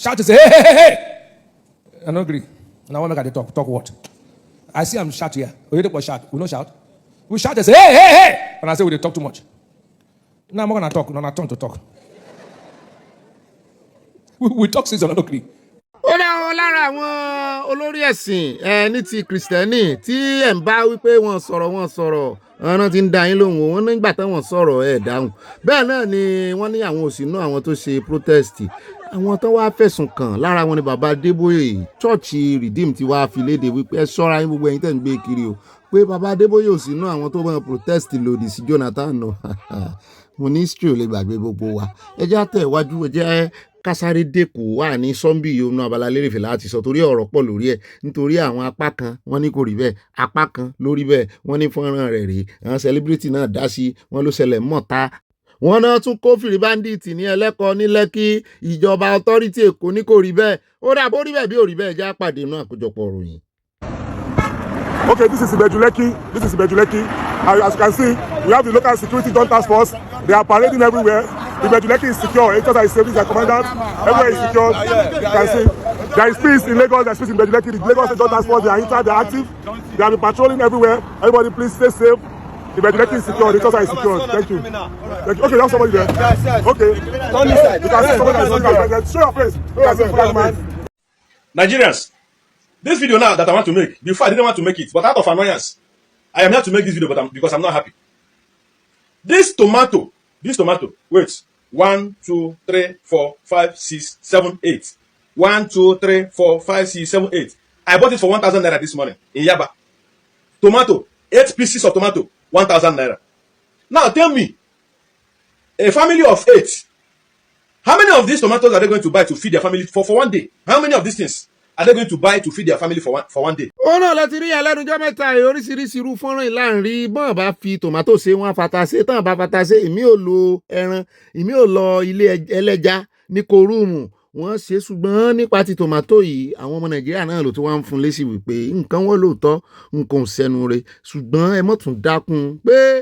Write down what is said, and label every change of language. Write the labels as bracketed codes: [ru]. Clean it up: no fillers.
[en] Shouting, say, hey, hey, hey, hey. I don't agree. Now I make they talk. Talk what? I see I'm shout here. We don't shout. We don't shout. We shout and say, hey, hey, hey. And I say we talk too much. Now I'm not going to talk. No, not turn to talk. We talk since I don't agree. [yo] Ó dáwọ́ lára àwọn olórí ẹ̀sìn ní ti kìrìsìtẹ́nì tí ẹ̀ ń bá wípé wọ́n sọ̀rọ̀ ọ̀nà tí ń da yín lóhùn wọn nígbà táwọn sọ̀rọ̀ ẹ̀ dáhùn bẹ́ẹ̀ náà ni wọ́n ní àwọn òsínú àwọn tó ṣe protest àwọn tó wá fẹ̀sùn kàn lára wọn ni bàbá Adébóyè chọ́ọ̀chì Redeem ti wá fi léde wípé ẹ ṣọ́ra yín gbogbo ẹ̀yin tẹ̀ ń gbé kiri o pé bàbá Adébóyè òsínú àwọn tó máa protest lòdì sí Jonathan náà mo ní history ò lè gbàgbé gbogbo wa ẹ jẹ́ àtẹ̀ iwájú ẹ jẹ́ kásáré dẹ́kù wà ní sọ́ńbì yòónú abala lérèfé láti sọ torí ọ̀rọ̀ pọ̀ lórí ẹ̀ nítorí àwọn apá kan wọ́n ní kò rí bẹ́ẹ̀ apá kan lórí bẹ́ẹ̀ wọ́n ní fọ́nrán rẹ̀ rèé àwọn celebrity náà dá sí wọ́n ló ṣẹlẹ̀ mọ́ta wọ́n náà tún kófìrí bandit ní ẹlẹ́kọ̀ọ́ ní Lẹ́kì ìjọba authority Èkó ní kò rí bẹ́ẹ̀ ó dà bó rí bẹ́ẹ̀ bí ò rí bẹ́ẹ̀ já pàdé náà àkójọpọ̀ ròyìn. [en] Okay, this is Ibejuleki. As you can see, we have the local security joint task force. They are parading everywhere. Ibejuleki is secure. It's just as safe as commandant. Everywhere is secure. You can see there is peace in Lagos. There is peace in Ibejuleki. The Lagos joint task force, they are inside. They are active. They have been patrolling everywhere. Everybody, please stay safe. Ibejuleki is secure. The Lagos is secure. Thank you. Okay, you have somebody there. Okay. You can see somebody there. Show your face. You can see flag man. Nigerians, this video now that I want to make, before I didn't want to make it, but out of annoyance, I am here to make this video, because I'm not happy. This tomato, wait, 1, 2, 3, 4, 5, 6, 7, 8. 1, 2, 3, 4, 5, 6, 7, 8. I bought it for 1,000 naira this morning in Yaba. Tomato, 8 pieces of tomato, 1,000 naira. Now tell me, a family of 8, how many of these tomatoes are they going to buy to feed their family for one day? How many of these things are they going to buy to feed their family for one day? [yo] Ó náà láti rí alẹ́nujọ́ mẹ́ta oríṣiríṣi irú fọ́nrán ìlànà bọ́n bá fi tòmátò ṣe wọ́n fata ṣe tán bá fata ṣe ìmí ò lo ẹran ìmí ò lọ ilé ẹlẹ́ja ní kòrúùmù wọ́n ṣe ṣùgbọ́n nípa ti tòmátò yìí àwọn ọmọ Nàìjíríà náà ló tún wá ń fún lésì wípé nǹkan wọ́n lóòótọ́ nǹkan ò sẹ́nu rẹ̀ ṣùgbọ́n ẹ mọ̀ tún dákun pé